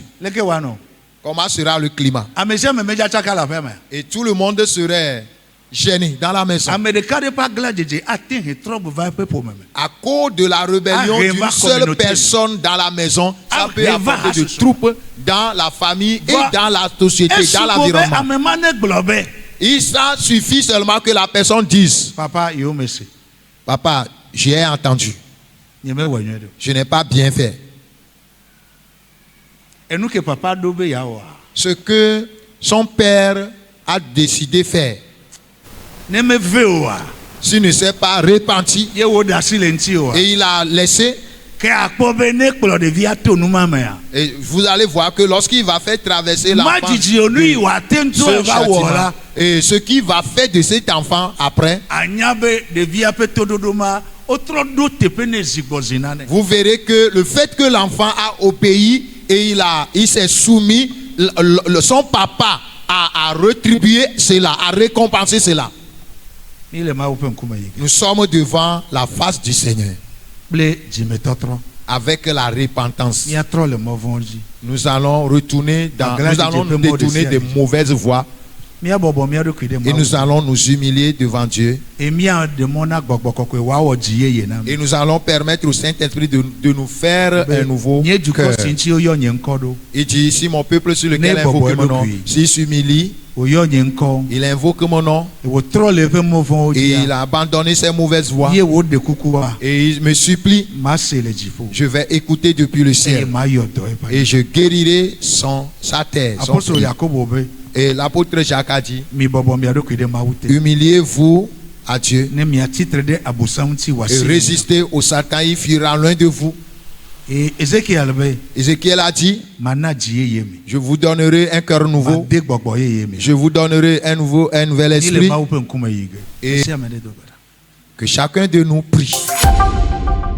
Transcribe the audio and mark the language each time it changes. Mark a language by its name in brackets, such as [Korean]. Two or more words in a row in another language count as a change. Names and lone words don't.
[Ewe] Leke wa nɔ. [French] Comment sera le climat? [Ewe] Ame sia ame medza tsaka le aƒea me. [French] Et tout le monde serait gêné dans la maison. [Ewe] Ame ɖeka ɖe ƒe agladzedze ate ŋu trɔbu va eƒe ƒome me. [French] À cause de la rébellion Arrive d'une à seule communauté. personne dans la maison, ça peut Arrive à apporter de ce troupes dans la famille et Va- dans la société, dans [Ewe] Esu ko be [French] l'environnement. [Ewe] ame ma ne gblɔ be [French] Il ça suffit seulement que la personne dise, [Ewe] papa yewo me se [French] papa, j'ai entendu, [Ewe] nyemewɔ nyuie ɖe o. [French] je n'ai pas bien fait. [Ewe] Enu ke papa ɖo be yeawɔa. [French] Ce que son père a décidé faire, [Ewe] Ne meve oa. [French] s'il ne s'est pas repenti [Ewe] Ye wo ɖe asi le ŋuti oa. [French] et il a laissé, [Ewe] Ke akpɔ be ne kplɔ ɖevia to numa mea. [French] et vous allez voir que lorsqu'il va faire traverser [Ewe] Ma [French] l'enfant, [Ewe] dzidzi onu yi wòate ŋu [French] ce [Ewe] eva wɔ [French] châtiment, [Ewe] la. [French] et ce qu'il va faire de cet enfant après, [Ewe] Anya be ɖevia ƒe toɖoɖo ma wotrɔ ɖo teƒe ne zigbɔzina ne. [French] vous verrez que le fait que l'enfant a obéi et il s'est soumis, son papa a rétribué cela, a récompensé cela. [Ewe] Mi le Mawu ƒe ŋkume yi. [French] Nous sommes devant la face du Seigneur [Ewe] Kple dzimetɔtrɔ. [French] avec la repentance. [Ewe] Miatrɔ le mɔ vɔ̃ dzi. [French] Nous allons retourner La nous grâce allons de Dieu nous peut détourner modifier des la vie. mauvaises voies [Ewe] Miabɔbɔ mia ɖokui ɖe [French] et [Ewe] Mawu. [French] nous allons nous humilier devant Dieu [Ewe] Et mia de mɔ na gbɔgbɔ kɔkɔe wòawɔ dzi yeye na mi. [French] et nous allons permettre au Saint-Esprit de nous faire un nouveau [Ewe] Nye dukɔ [French] cœur. [Ewe] si ŋuti woyɔ nye ŋkɔ ɖo. [French] Il dit ici mon peuple sur lequel [Ewe] Ne [French] invoque [Ewe] bɔbɔ [French] mon nom, [Ewe] eɖokui. [French] s'il s'humilie, [Ewe] Wòyɔ nye ŋkɔ. [French] il invoque mon nom [Ewe] Wòtrɔ le eƒe mɔ vɔ̃wo [French] et il [Ewe] dzi. [French] a abandonné ses mauvaises voies [Ewe] Ye wòɖe kukua. [French] et il me supplie, [Ewe] Mase le dziƒo. [French] je vais écouter depuis le [Ewe] Eye [French] ciel [Ewe] mayɔ dɔ eƒe. [French] et je guérirai sa terre. Son Apostole pays. [Ewe] Yakobo be [French] Et l'apôtre Jacques a dit, [Ewe] mi bɔbɔ mia ɖokui ɖe Mawu te. [French] humiliez-vous à Dieu [Ewe] ne miatsitre ɖe abosam ŋuti [French] et [Ewe] wòasi. [French] résister au Satan, il fuira loin de vous. [Ewe] Et Ézéchiel be [French] Ézéchiel a dit, [Ewe] mana dzi yeye mi. [French] je vous donnerai un cœur nouveau, [Ewe] Made gbɔgbɔ yeye mi. [French] je vous donnerai un nouvel [Ewe] Ni le [French] esprit. [Ewe] Mawu ƒe ŋkume yi ge. [French] Et [Ewe] Sia ame ɖe do gbe ɖa. [French] Que chacun de nous prie.